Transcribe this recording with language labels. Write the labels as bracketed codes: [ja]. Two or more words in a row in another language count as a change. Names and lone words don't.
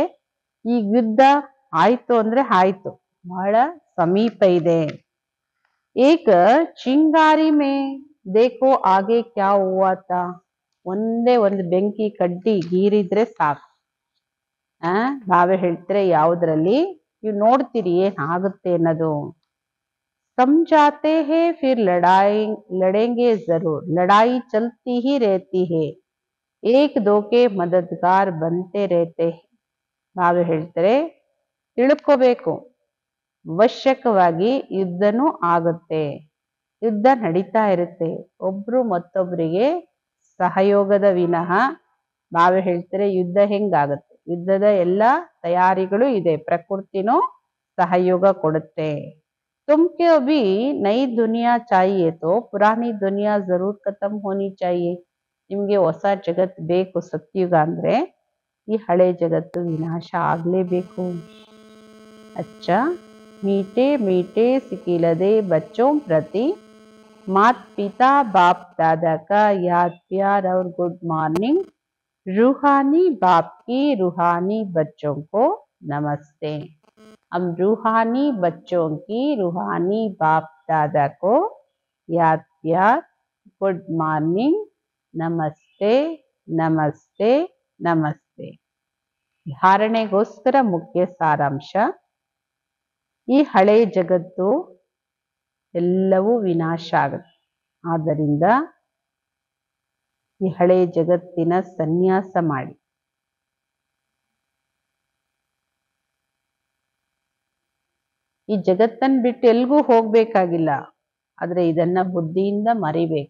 [kn] ಈ ಯುದ್ಧ ಆಯ್ತು ಅಂದ್ರೆ ಆಯ್ತು, ಬಹಳ ಸಮೀಪ ಇದೆ. [hi] एक चिंगारी में देखो आगे क्या हुआ था. [kn] ಒಂದೇ ಒಂದು ಬೆಂಕಿ ಕಡ್ಡಿ ಗೀರಿದ್ರೆ ಸಾಕು. ನಾವೇ ಹೇಳ್ತಾರೆ ಯಾವುದ್ರಲ್ಲಿ ನೀವು ನೋಡ್ತೀರಿ ಏನಾಗುತ್ತೆ ಅನ್ನೋದು. [hi] समझाते हैं फिर लड़ेंगे जरूर. लड़ाई चलती ही रहती है. एक दो के मददगार बनते रहते हैं. [kn] ನಾವೇ ಹೇಳ್ತಾರೆ ತಿಳ್ಕೋಬೇಕು. ಅವಶ್ಯಕವಾಗಿ ಯುದ್ಧನೂ ಆಗುತ್ತೆ, ಯುದ್ಧ ನಡೀತಾ ಇರುತ್ತೆ. ಒಬ್ರು ಮತ್ತೊಬ್ಬರಿಗೆ ಸಹಯೋಗದ ವಿನಃ ನಾವೇ ಹೇಳ್ತಾರೆ ಯುದ್ಧ ಹೆಂಗಾಗುತ್ತೆ? ಯುದ್ಧದ ಎಲ್ಲ ತಯಾರಿಗಳು ಇದೆ, ಪ್ರಕೃತಿನೂ ಸಹಯೋಗ ಕೊಡುತ್ತೆ. [hi] तुमको अभी नई दुनिया चाहिए तो पुरानी दुनिया जरूर खत्म होनी चाहिए. [kn] ನಿಮ್ಗೆ ಹೊಸ ಜಗತ್ ಬೇಕು ಸತ್ಯುಗ ಅಂದ್ರೆ ಈ ಹಳೆ ಜಗತ್ತು ವಿನಾಶ ಆಗ್ಲೇಬೇಕು. [hi] अच्छा मीठे मीठे सिकिलदे बच्चों प्रति माता पिता बाप दादा का याद प्यार और [en] good morning. [hi] रूहानी बाप की रूहानी बच्चों को नमस्ते. हम रूहानी बच्चों की रूहानी बाप दादा को याद प्यार [en] good morning [hi] नमस्ते नमस्ते नमस्ते. [kn] ಧಾರಣೆಗೋಸ್ಕರ ಮುಖ್ಯ ಸಾರಾಂಶ. ಈ ಹಳೆ ಜಗತ್ತು ಎಲ್ಲವೂ ವಿನಾಶ ಆಗುತ್ತೆ. ಆದ್ದರಿಂದ ಈ ಹಳೆ ಜಗತ್ತಿನ ಸನ್ಯಾಸ ಮಾಡಿ. ಈ ಜಗತ್ತನ್ನು ಬಿಟ್ಟು ಎಲ್ಗೂ ಹೋಗ್ಬೇಕಾಗಿಲ್ಲ, ಆದ್ರೆ ಇದನ್ನ ಬುದ್ಧಿಯಿಂದ ಮರಿಬೇಕು.